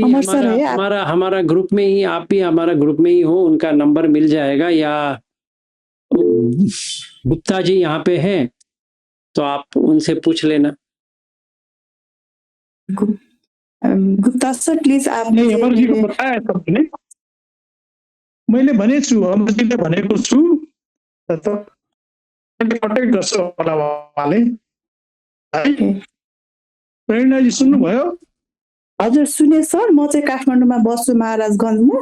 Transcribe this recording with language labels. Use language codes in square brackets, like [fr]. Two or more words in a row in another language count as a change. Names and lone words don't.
[hi] अमर सर है हमारा ग्रुप में ही, आप भी हमारा ग्रुप में ही हो, उनका नंबर मिल जाएगा। या गुप्ता जी यहाँ पे हैं तो आप उनसे पूछ लेना। गुप्ता सर प्लिज आप नहीं, [ne] अमरजीको बताए सबले मैले भनेछु, अमरजीले भनेको छु, कन्ट्याक्ट गर्छ होला उहाँले। प्रेरणाजी सुन्नुभयो? हजुर सुने सर, म चाहिँ काठमाडौँमा बस्छु महाराजगञ्जमा।